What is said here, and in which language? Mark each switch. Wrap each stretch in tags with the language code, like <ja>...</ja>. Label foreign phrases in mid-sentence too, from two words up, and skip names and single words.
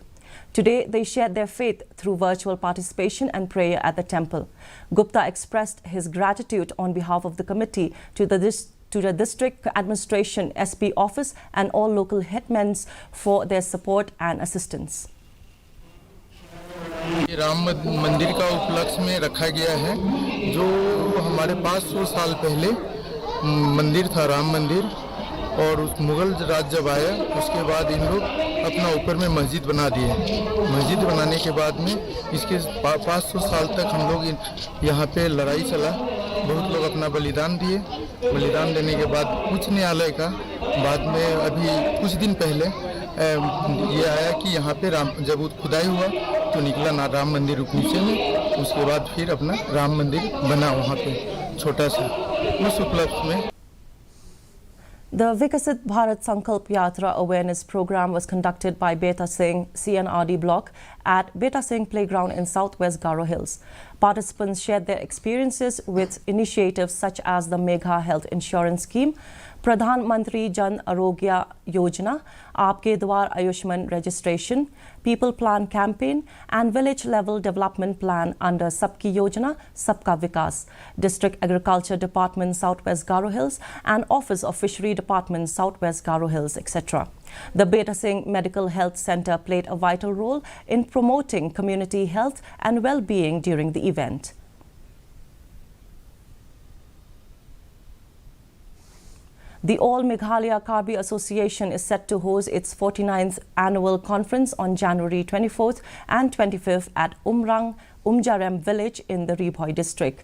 <en>Today, they shared their faith through virtual participation and prayer at the temple. Gupta expressed his gratitude on behalf of the committee to the district administration, SP office and all local headmen for their support and assistance.</en> <hi>राम मंदिर का उपलक्ष्य में रखा गया है, जो हमारे 500 साल पहले मंदिर था, राम मंदिर, और उस मुगल राज जब आया उसके बाद इन लोग अपना ऊपर में मस्जिद बना दिए। मस्जिद बनाने के बाद में इसके 500 साल तक हम लोग यहाँ पे लड़ाई चला, बहुत लोग अपना बलिदान दिए। बलिदान देने के बाद उच्च न्यायालय का बाद में अभी कुछ दिन पहले ये आया कि यहाँ पे जब खुदाई हुआ तो निकला ना राम मंदिर नीचे में, उसके बाद फिर अपना राम मंदिर बना वहाँ पे छोटा सा। उस उपलक्ष्य में</hi> <en>The Vikasit Bharat Sankalp Yatra awareness program was conducted by Beta Singh CNRD block at Beta Singh Playground in Southwest Garo Hills. Participants shared their experiences with initiatives such as the Megha Health Insurance Scheme, Pradhan Mantri Jan Arogya Yojana, Aapke Dwar Ayushman Registration, People Plan Campaign and Village Level Development Plan under Sabki Yojana, Sabka Vikas, District Agriculture Department Southwest Garo Hills and Office of Fishery Department Southwest Garo Hills, etc. The Beta Singh Medical Health Center played a vital role in promoting community health and well-being during the event. The All Meghalaya Karbi Association is set to host its 49th annual conference on January 24th and 25th at Umjarem village in the Ribhoi district.</en>